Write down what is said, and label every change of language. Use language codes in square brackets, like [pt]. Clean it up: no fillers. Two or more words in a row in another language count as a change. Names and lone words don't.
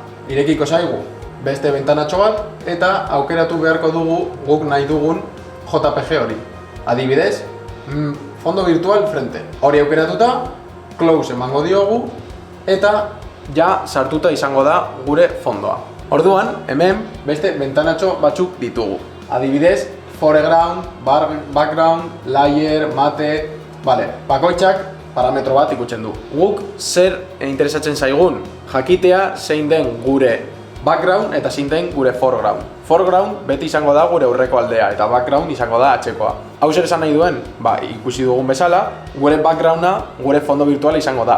[eu] Irekiko zaigu beste bentanatxo bat eta aukeratu beharko dugu guk nahi dugun JPG hori. [es] Adibidez, fondo virtual frente. [eu] Hori aukeratuta, close emango diogu eta ja sartuta izango da gure fondoa. Orduan, hemen beste bentanatxo batzuk ditugu. Adibidez, [en] foreground, background, layer, mate, [eu] bakoitzak parametro bat ikutzen du. Guk zer interesatzen zaigun jakitea zein den gure background eta zein den gure foreground. Foreground beti izango da gure aurreko aldea eta background izango da atzekoa. Hau zer esan nahi duen? Ikusi dugun bezala, gure backgrounda gure [es] fondo virtuala [eu] izango da.